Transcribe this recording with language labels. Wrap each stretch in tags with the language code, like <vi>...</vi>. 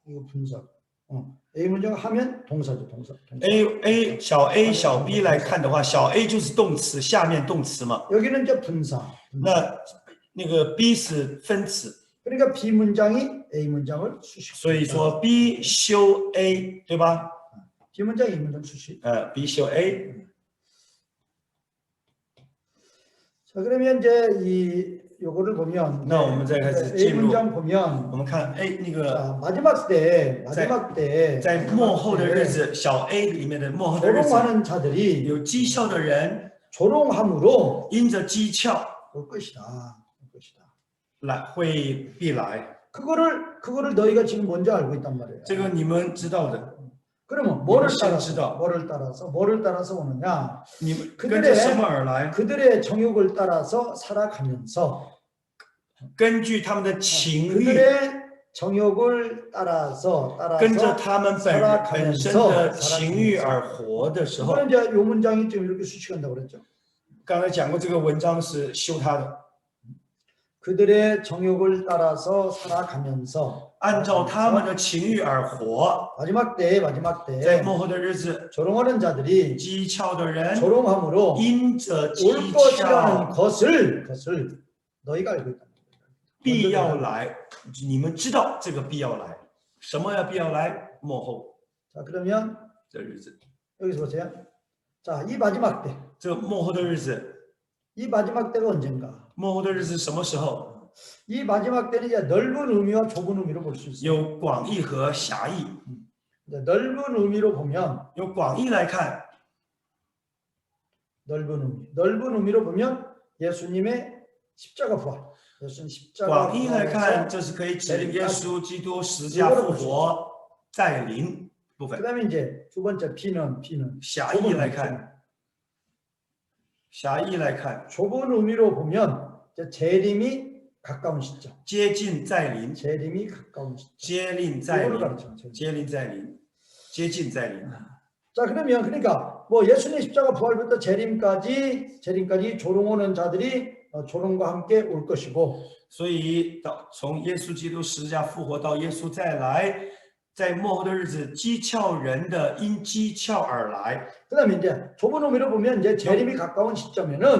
<ko>분사 A 문장 하면 동사죠 동사.</ko> <zh>A 小 A 小 B 来看的话，小 A 就是动词，下面动词嘛。</zh> <ko>여기는 이제 분사.</ko> <zh>那个 B 是分词，</zh> <ko>그러니까 B 문장이 A 문장을 수식.</ko> <zh>所以说 B 修 A 对吧？</zh> <ko>B 문장 A 문장 수식.</ko> <zh>B 修 A。</zh> <ko>자 그러면 이제 요거를 보면</ko> <zh>那我们再开始</zh> <en>A</en> <zh>进入，</zh> <ko>문장 보면</ko> <zh>我们看 A 那个</zh> <ko>자, 마지막 때</ko> <zh>在末后的日子，小 A 里面的末后的日子，</zh> <ko>조롱하는 자들이</ko> <zh>有讥笑的人</zh> <ko>조롱함으로</ko> <zh>因着讥诮</zh> <ko>올 것이다.</ko> <zh>来会必来，</zh> <ko>그거를 너희가 지금 먼저 알고 있단 말이에요.</ko> <zh>这个你们知道的。</zh> <ko>그러면</ko> <zh>你们先知道，</zh> <ko>뭐를 따라서 오느냐?</ko> <zh>你们跟着什么而来？</zh> <ko>그들의 정욕을 따라서 살아가면서</ko> <zh>根据他们的情欲，</zh> <ko>그들의 정욕을 따라서</ko> <zh>跟着他们本身的情欲而活的时候，</zh> <ko>그건 이제 요 문장이 좀 이렇게 수식한다고 그랬죠.</ko> <zh>刚才讲过这个文章是修他的，</zh> <ko>그들의 정욕을 따라서 살아가면서</ko> <zh>按照他们的情欲而活。</zh> <ko>마지막 때</ko> <zh>在末后的日子，</zh> <ko>조롱하는 자들이</ko> <zh>讥诮的人</zh> <ko>조롱함으로</ko> <zh>因着</zh> <ko>올</ko> <zh>讥</zh> <ko>것이라는</ko> <zh>诮</zh> <ko>것을 너희가 알고 있다.</ko> <zh>必要来，你们知道这个必要来，什么要必要来？末后</zh> <ko>자 그러면</ko> <zh>的日子，</zh> <ko>여기서 보세요. 자, 이 마지막 때,</ko> <zh>这个末后的日子，</zh> <ko>이 마지막 때가 언젠가?</ko> <zh>末后的日子什么时候？</zh> <ko>이 마지막 때는 이제 넓은 의미와 좁은 의미로 볼 수 있어요.</ko> <zh>有广义和狭义。</zh> <ko>넓은 의미로 보면</ko> <zh>用广义来看，</zh> <ko>넓은 의미로 보면 예수님의 십자가 부활. 예수님 십자가</ko> <zh>广义来看，</zh> <ko>부활에서</ko> <zh>这是可以指耶稣基督十架复活在临部分。</zh> <ko>그다음에 이제 두 번째 B는</ko> <zh>狭义来看，狭义来看，</zh> <ko>좁은 의미로 보면 이제 재림이 가까운 시점.</ko> <zh>接近在临，</zh> <ko>재림이 가까운 시점.</ko> <zh>接临在</zh> <ko>이거를</ko> <zh>临，</zh> <ko>가르쳐.</ko> <zh>接临在临，接近在临。</zh> <ko>자 그러면 그러니까 뭐 예수님 십자가 부활부터 재림까지 조롱하는 자들이 조롱과 함께 올 것이고</ko> <zh>所以从耶稣基督十架复活到耶稣再来，在末后的日子，讥诮人的因讥诮而来。</zh> <ko>그다음에 이제 좁은 의미로 보면 이제 재림이 가까운 시점에는</ko>